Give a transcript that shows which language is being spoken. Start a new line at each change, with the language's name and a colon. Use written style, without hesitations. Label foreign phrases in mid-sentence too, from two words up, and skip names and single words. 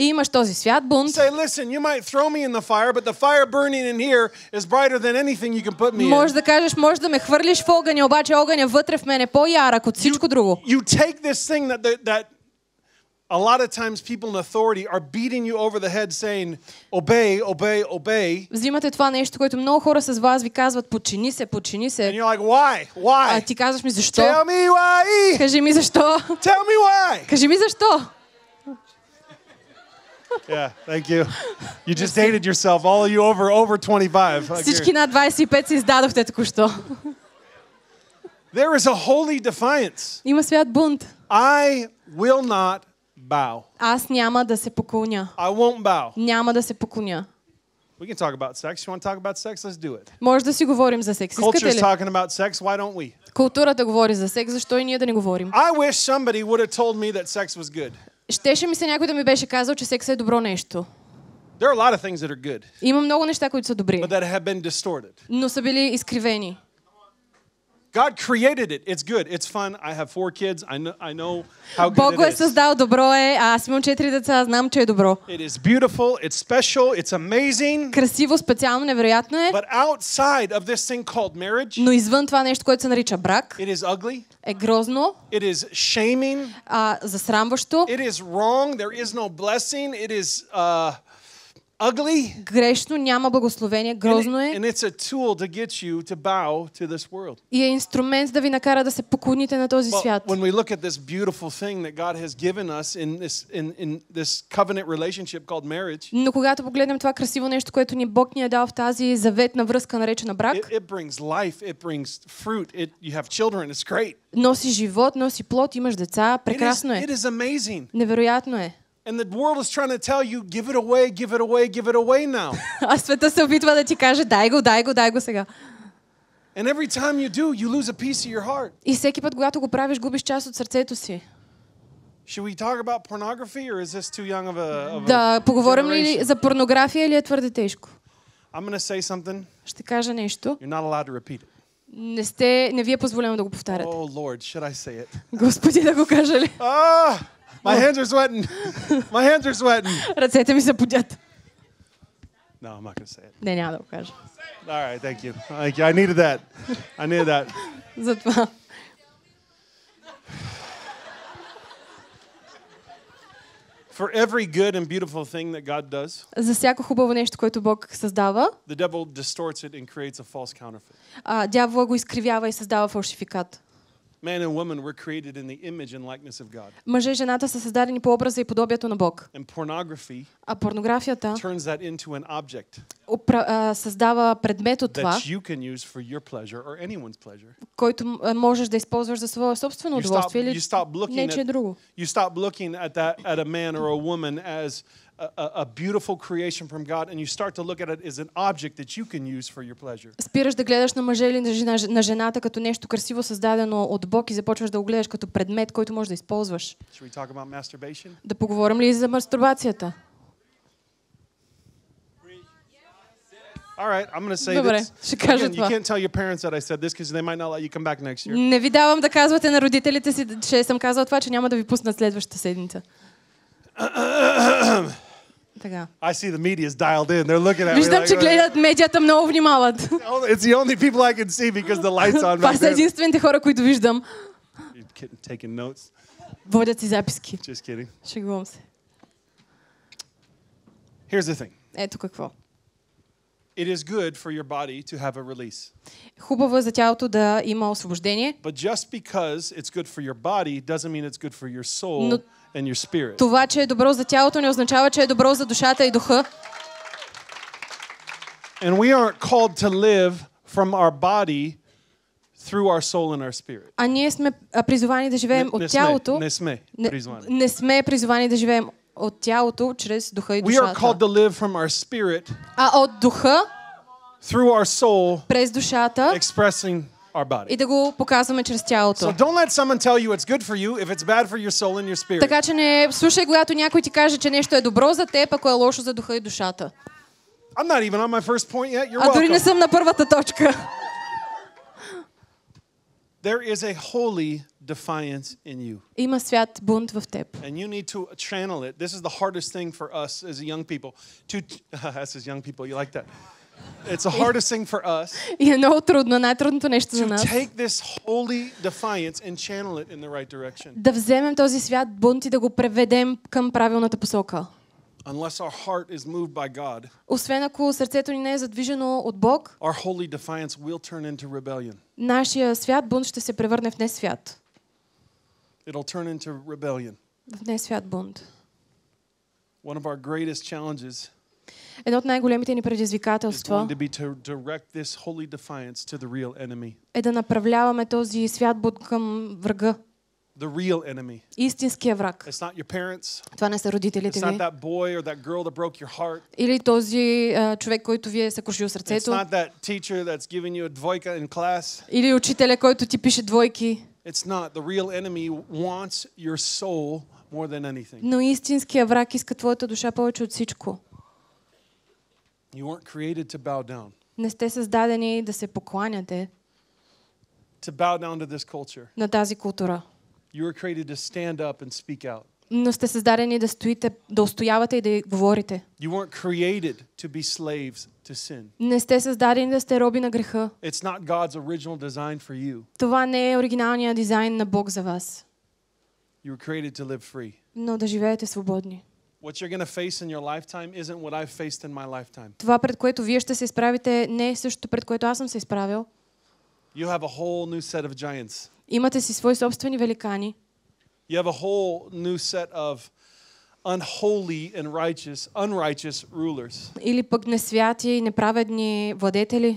Bulgarian: и имаш този свят бунт,
English: say, listen, you might throw me in the fire, but the fire burning in here is brighter than anything you can put me
Bulgarian: може
English: in.
Bulgarian: да кажеш, може да ме хвърлиш в огъня, обаче огъня вътре в мен е по-ярък от всичко друго.
English: You take this thing that a lot of times people in authority are beating you over the head saying, obey, obey, obey.
Bulgarian: Взимате това нещо, което много хора с вас ви казват, подчини се, подчини
English: And
Bulgarian: се.
English: you're like, why?
Bulgarian: А
English: Why?
Bulgarian: ти казваш ми защо?
English: Tell me why.
Bulgarian: Кажи ми защо?
English: Tell me why.
Bulgarian: Кажи ми защо?
English: Yeah, thank you. You just dated yourself, all of you over 25.
Bulgarian: Всички над 25 се издадохте току-що.
English: There is a holy defiance.
Bulgarian: Има свят бунт.
English: I will not bow.
Bulgarian: Аз няма да се поклоня.
English: I won't bow.
Bulgarian: Няма да се поклоня.
English: We can talk about sex. You want to talk about sex? Let's do it.
Bulgarian: Може да си говорим за секс. Искате
English: Culture's
Bulgarian: ли?
English: talking about sex. Why don't we?
Bulgarian: Културата говори за секс, защо и ние да не говорим?
English: I wish somebody would have told me that sex was good.
Bulgarian: Щеше ми се някой да ми беше казал, че секс е добро нещо.
English: There are a lot of things that are good,
Bulgarian: Има много неща, които са добри,
English: but that have been distorted.
Bulgarian: но са били изкривени.
English: God created it. It's good. It's fun. I have 4 kids. I know how
Bulgarian: Бог
English: good
Bulgarian: го е
English: it is.
Bulgarian: създал, добро е, а аз имам 4 деца, знам, че е добро.
English: It is beautiful. It's special. It's amazing.
Bulgarian: Красиво, специално, невероятно е,
English: But outside of this thing called marriage,
Bulgarian: но извън това нещо, което се нарича брак,
English: it is ugly.
Bulgarian: е грозно,
English: It is shaming.
Bulgarian: засрамващо,
English: It is wrong. There is no blessing. It is ugly.
Bulgarian: грешно, няма благословение, грозно е
English: And it's a tool to get you to bow to this world.
Bulgarian: и е инструмент да ви накара да се поклоните на този
English: But
Bulgarian: свят.
English: when we look at this beautiful thing that God has given us in this covenant relationship called marriage,
Bulgarian: Но когато погледнем това красиво нещо, което Бог ни е дал в тази заветна връзка, наречена брак,
English: it brings life, it brings fruit, you have children, it's great.
Bulgarian: носи живот, носи плод, имаш деца, прекрасно
English: It
Bulgarian: е.
English: is amazing.
Bulgarian: Невероятно е.
English: And the world is trying to tell you, give it away, give it away, give it away now.
Bulgarian: А света се опитва да ти каже, дай го сега.
English: And every time you do, you lose a piece of your heart.
Bulgarian: И всеки път, когато го правиш, губиш част от сърцето си.
English: Should we talk about pornography, or is this too young of a
Bulgarian: Да поговорим ли
English: generation?
Bulgarian: за порнография или е твърде тежко?
English: I'm going to say something.
Bulgarian: Ще кажа нещо.
English: You're not allowed to repeat it.
Bulgarian: Не ви е позволено да го повтаряте.
English: Oh Lord, should I say it?
Bulgarian: Господи, да го кажа ли?
English: Ah, my hands are sweating. My hands are sweating.
Bulgarian: Ръцете ми се подят.
English: No, I'm not going to say it.
Bulgarian: Не, няма да го кажа.
English: All right, thank you. Thank you. I needed that. I needed that.
Bulgarian: Затова.
English: For every good and beautiful thing that God does,
Bulgarian: За всяко хубаво нещо, което Бог създава,
English: the devil distorts it and creates a false counterfeit.
Bulgarian: дявола го изкривява и създава фалшификат.
English: Man and woman were created in the image and likeness of God.
Bulgarian: Мъже и жената са създадени по образа и подобието на Бог.
English: And pornography
Bulgarian: А порнографията
English: turns that into an object
Bulgarian: създава предмет от това,
English: that you can use for your pleasure or anyone's pleasure.
Bulgarian: който можеш да използваш за свое собствено удоволствие или нечие друго.
English: You stop looking at a man or a woman as a beautiful creation from God, and you start to look at it as an object that you can use for your pleasure.
Bulgarian: Спираш да гледаш на мъжа или на жената като нещо красиво създадено от Бог и започваш да го гледаш като предмет, който можеш да използваш.
English: Should we talk about masturbation?
Bulgarian: Да поговорим ли за мастурбацията?
English: All right, I'm going to say
Bulgarian: Добре,
English: this.
Bulgarian: ще кажа
English: Again, you
Bulgarian: това.
English: can't tell your parents that I said this because they might not let you come back next year.
Bulgarian: Не ви давам да казвате на родителите си, че съм казала това, че няма да ви пуснат следващата седмица. Така.
English: I see the media's dialed in. They're looking at me
Bulgarian: Виждам, че
English: like,
Bulgarian: гледат медията, много внимават.
English: it's the only people I can see because the light's on
Bulgarian: Това
English: back
Bulgarian: са
English: there.
Bulgarian: единствените хора, които виждам.
English: You're taking notes.
Bulgarian: Водят си записки.
English: Just kidding.
Bulgarian: Шегувам се.
English: Here's the thing.
Bulgarian: Ето какво.
English: It is good for your body to have a release.
Bulgarian: Хубаво е за тялото да има освобождение.
English: But just because it's good for your body doesn't mean it's good for your soul
Bulgarian: Но
English: and your spirit.
Bulgarian: това, че е добро за тялото, не означава, че е добро за душата и духа.
English: And we aren't called to live from our body through our soul and our spirit.
Bulgarian: А ние сме призовани да живеем от тялото. Не сме призвани. Не сме призовани да живеем от тялото чрез духа и
English: We are called
Bulgarian: душата.
English: to live from our spirit
Bulgarian: А от духа
English: through our soul,
Bulgarian: през душата
English: expressing our body.
Bulgarian: и да го показваме чрез тялото.
English: So don't let someone tell you it's good for you if it's bad for your soul and your spirit.
Bulgarian: Така че не слушай, когато някой ти каже, че нещо е добро за теб, ако е лошо за духа и душата.
English: I'm not even on my first point yet. You're
Bulgarian: А дори не
English: welcome.
Bulgarian: съм на първата точка.
English: There is a holy defiance in you.
Bulgarian: Има свят бунт в теб.
English: And you need to channel it. This is the hardest thing for us as young people. Us as young people, you like that? It's the hardest thing for us
Bulgarian: И е много трудно, най-трудното нещо за
English: to
Bulgarian: нас.
English: take this holy defiance and channel it in the right direction.
Bulgarian: Да вземем този свят бунт и да го преведем към правилната посока.
English: Unless our heart is moved by God,
Bulgarian: Освен ако сърцето ни не е задвижено от Бог,
English: our holy defiance will turn into rebellion.
Bulgarian: нашия свят бунт ще се превърне в несвят.
English: It'll turn into rebellion.
Bulgarian: В несвят бунт.
English: One of our greatest challenges
Bulgarian: Едно от най-големите ни
English: is
Bulgarian: предизвикателства
English: going to be to direct this holy defiance to the real enemy.
Bulgarian: е да направляваме този свят бунт към врага.
English: The real enemy.
Bulgarian: Истинския враг.
English: It's not your parents.
Bulgarian: Това не са родителите
English: It's not
Bulgarian: ви.
English: that boy or that girl that broke your heart.
Bulgarian: Или този човек, който ви е съкрушил
English: It's
Bulgarian: сърцето.
English: not that teacher that's giving you a dvojka in class.
Bulgarian: Или учителя, който ти пише двойки.
English: It's not. The real enemy wants your soul more than anything.
Bulgarian: Но истинския враг иска твоята душа повече от всичко.
English: You weren't created to bow down.
Bulgarian: Не сте създадени да се покланяте
English: To bow down to this culture.
Bulgarian: на тази култура.
English: You were created to stand up and speak out.
Bulgarian: Но сте създадени да стоите, да устоявате и да говорите.
English: You weren't created to be slaves to sin.
Bulgarian: Не сте създадени да сте роби на греха.
English: It's not God's original design for you.
Bulgarian: Това не е оригиналният дизайн на Бог за вас.
English: You were created to live free.
Bulgarian: Но да живеете свободни.
English: What you're going to face in your lifetime isn't what I've faced in my lifetime.
Bulgarian: Това, пред което вие ще се изправите, не е същото, пред което аз съм се изправил.
English: You have a whole new set of giants.
Bulgarian: Имате си свои собствени великани.
English: You have a whole new set of unholy and unrighteous rulers.
Bulgarian: Или пък несвяти и неправедни владетели.